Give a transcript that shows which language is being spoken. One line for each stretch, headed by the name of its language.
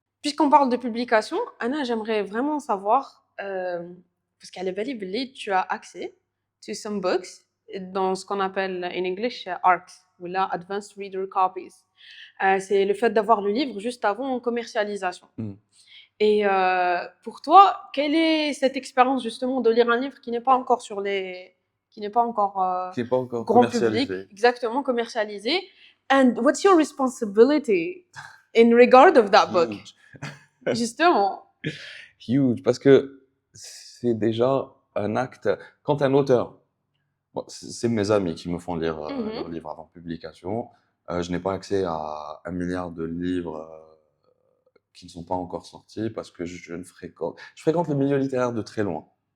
French: Puisqu'on parle de publication, Anna, j'aimerais vraiment savoir, parce qu'à l'évaluation, tu as accès
English: to some books
French: dans ce qu'on appelle
English: in English
French: ARCs, ou là Advanced Reader Copies. C'est le fait d'avoir le livre juste avant commercialisation. Mm. Et pour toi, quelle est cette expérience justement de lire un livre qui n'est pas encore sur les, qui n'est pas encore Qui n'est pas encore grand public, commercialisé. exactement commercialisé,
English: and what's your responsibility in regard of that book? Huge.
French: Justement.
English: Huge,
French: parce que c'est déjà un acte. Quand un auteur, bon, c'est mes amis qui me font lire leurs livres avant publication. Je n'ai pas accès à 1 milliard de livres qui ne sont pas encore sortis parce que je fréquente le milieu littéraire de très loin.